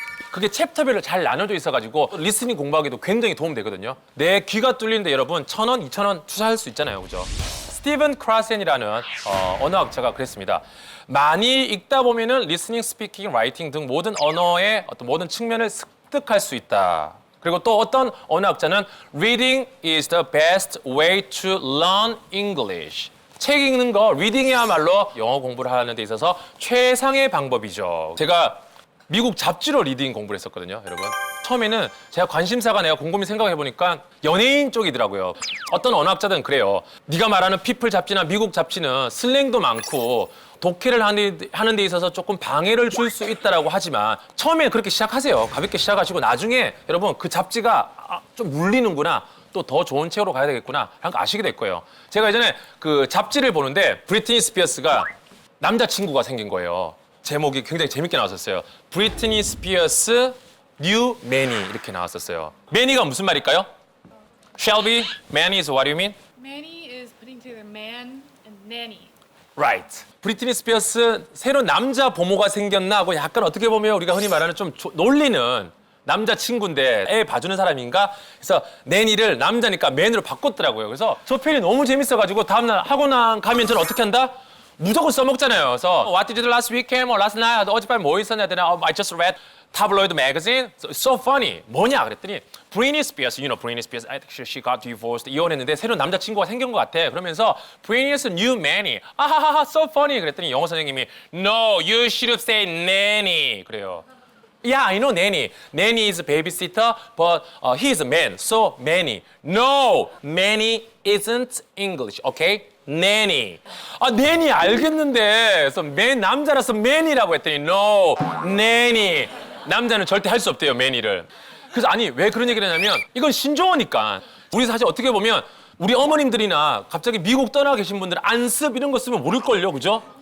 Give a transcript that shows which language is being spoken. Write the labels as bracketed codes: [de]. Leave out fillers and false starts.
[ko] 그게 챕터별로 잘 나눠져 있어가지고 리스닝 공부하기도 굉장히 도움되거든요. 내 귀가 뚫리는데 여러분 1,000원, 2,000원 투자할 수 있잖아요, 그죠? 스티븐 크라센이라는 언어학자가 그랬습니다. 많이 읽다 보면은 리스닝, 스피킹, 라이팅 등 모든 언어의 어떤 모든 측면을 습득할 수 있다. 그리고 또 어떤 언어학자는 [en] Reading is the best way to learn English. [ko] 책 읽는 거, 리딩이야말로 영어 공부를 하는 데 있어서 최상의 방법이죠. 제가 미국 잡지로 리딩 공부를 했었거든요, 여러분. 처음에는 제가 관심사가 내가 곰곰이 생각해보니까 연예인 쪽이더라고요. 어떤 언어학자들은 그래요. 네가 말하는 피플 잡지나 미국 잡지는 슬랭도 많고 독해를 하는 데 있어서 조금 방해를 줄 수 있다라고 하지만 처음에 그렇게 시작하세요. 가볍게 시작하시고 나중에 여러분 그 잡지가 좀 물리는구나. 또 더 좋은 책으로 가야 되겠구나. 라는 거 아시게 될 거예요. 제가 예전에 그 잡지를 보는데 브리트니 스피어스가 남자친구가 생긴 거예요. 제목이 굉장히 재밌게 나왔었어요. 브리트니 스피어스 뉴 매니 이렇게 나왔었어요. 매니가 무슨 말일까요? [en] Shelby, manny is what do you mean? Manny is putting together man and nanny. Right. [ko] 브리트니 스피어스 새로 남자 보모가 생겼나 하고 약간 어떻게 보면 우리가 흔히 말하는 좀 놀리는 남자친구인데 애 봐주는 사람인가? 그래서 내니를 남자니까 맨으로 바꿨더라고요. 그래서 저 표현이 너무 재밌어가지고 다음날 학원 가면 저는 어떻게 한다? 무조건 써먹잖아요. 그래서 [en] What did you do last weekend or last night? [ko] 어젯밤에 뭐 있었냐? [en] I just read tabloid magazine. So funny. [ko] 뭐냐? [en] 그랬더니 Britney Spears, you know Britney Spears. Actually, she got divorced. [ko] 이혼했는데 새로운 남자친구가 생긴 것 같아. 그러면서 [en] Britney's new manny. 아하하하, so funny. [ko] 그랬더니 영어 선생님이 [en] No, you should have said nanny. [ko] 그래요. [en] Yeah, I know nanny. Nanny is a babysitter, but he is a man, so manny. No, manny isn't English, okay? nanny. [ko] 아, nanny 알겠는데. 그래서 남자라서 man이라고 했더니 [en] no, nanny. [ko] 남자는 절대 할 수 없대요, man이를. 그래서 아니, 왜 그런 얘기를 하냐면 이건 신조어니까. 우리 사실 어떻게 보면 우리 어머님들이나 갑자기 미국 떠나 계신 분들 안습 이런 거 쓰면 모를걸요, 그죠?